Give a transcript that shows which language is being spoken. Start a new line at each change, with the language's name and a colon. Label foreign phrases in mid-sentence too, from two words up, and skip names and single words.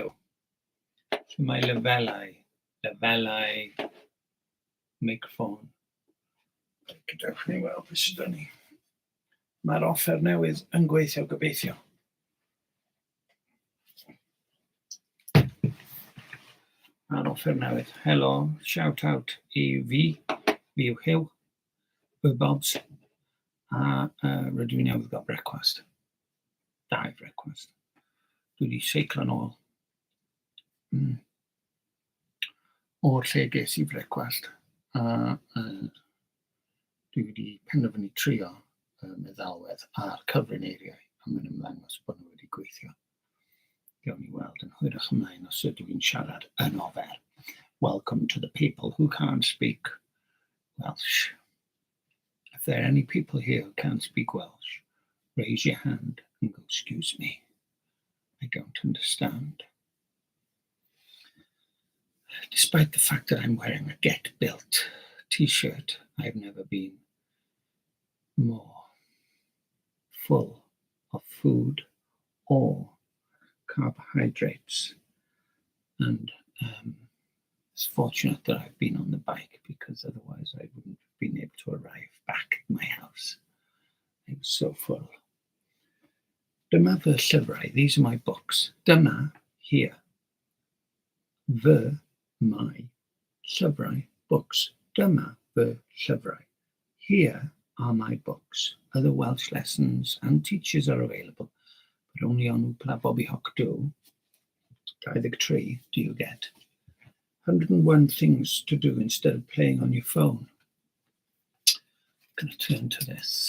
Welsh: Lle mae lefelau microffon. Gadewch ni weld beth sydd ni. Mae'r offer newydd yn gweithio, gobeithio. Mae'r offer newydd. Helo,
English: shout out
Welsh: I fi yw Hyw, y Bobs, a rydw i newydd gael brecwast. Dau brecwast. Dwi wedi seiclo nôl. O'r lle ges I brecwast. Dwi wedi penderfynu trio meddalwedd ar cyfrineiriau a mae'n ymddangos bod nhw wedi gweithio. Gawn ni weld yn hwyrach ymlaen os ydw i'n siarad yn ofer.
English: Welcome to the people who can't speak Welsh. If there are any people here who can't speak Welsh, raise your hand and go, excuse me, I don't understand. Despite the fact that I'm wearing a Get Built t-shirt, I've never been more full of food or carbohydrates. And it's fortunate that I've been on the bike because otherwise I wouldn't have been able to arrive back at my house. I was so full.
Welsh: Dyma fy llyfrau.
English: These are my books.
Welsh: Dyma, here. Fy, my, llyfrau, books. Dyma fy llyfrau.
English: Here are my books. Other Welsh lessons and teachers are available, but only on Wpla Bobby Hoc Do. 23, do you get? 101 things to do instead of playing on your phone. I'm going to turn to this.